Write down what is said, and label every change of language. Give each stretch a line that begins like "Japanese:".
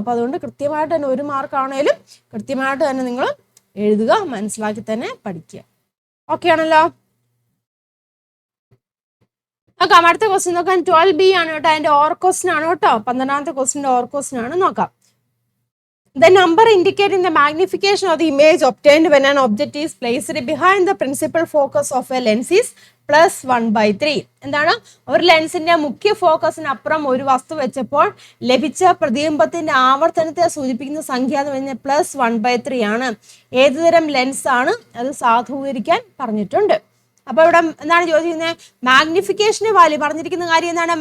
Malayalam: അപ്പൊ അതുകൊണ്ട് കൃത്യമായിട്ട് തന്നെ 1 മാർക്കാണേലും കൃത്യമായിട്ട് തന്നെ നിങ്ങൾ എഴുതുക, മനസ്സിലാക്കി തന്നെ പഠിക്കുക. ഓക്കെ ആണല്ലോ. നോക്കാം. അടുത്ത ക്വസ്റ്റ്യൻ നോക്കാം. 12B ആണ് കേട്ടോ. അതിന്റെ ഓർ ക്വസ്റ്റ്യൻ ആണ് കേട്ടോ. 12ാമത്തെ ക്വസ്റ്റ്യന്റെ ഓർ ക്വസ്റ്റ്യൻ ആണ്. നോക്കാം.
English: The number indicating the magnification of the image obtained when an object is placed behind the principal focus of a lens is +1/3.
Malayalam: എന്താണ്? ഒരു ലെൻസിന്റെ മുഖ്യ ഫോക്കസിന് അപ്പുറം ഒരു വസ്തു വെച്ചപ്പോൾ ലഭിച്ച പ്രതിബിംബത്തിന്റെ ആവർത്തനത്തെ സൂചിപ്പിക്കുന്ന സംഖ്യ എന്ന് പറഞ്ഞാൽ +1/3 ആണ്. ഏതുതരം ലെൻസ് ആണ്? അത് സാധൂകരിക്കാൻ പറഞ്ഞിട്ടുണ്ട്. അപ്പൊ ഇവിടെ എന്താണ് ചോദിക്കുന്നത്? മാഗ്നിഫിക്കേഷന് വാല്യൂ പറഞ്ഞിരിക്കുന്ന കാര്യം എന്താണ്?